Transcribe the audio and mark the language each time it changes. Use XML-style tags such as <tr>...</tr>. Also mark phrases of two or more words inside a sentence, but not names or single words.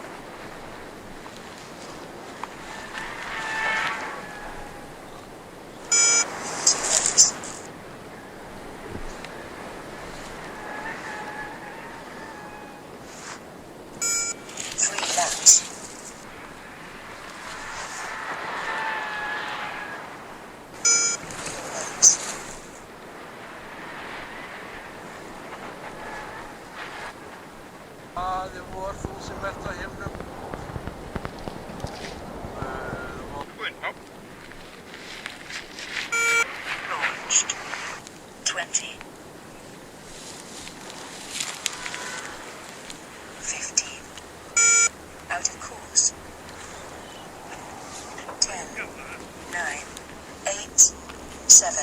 <en>Three laps.</en> <is>Það vor þú sem ert á himnum. Búinn, já.</is> <en>Launched. 20. 15. Out of course. 10. 9. 8. 7.</en>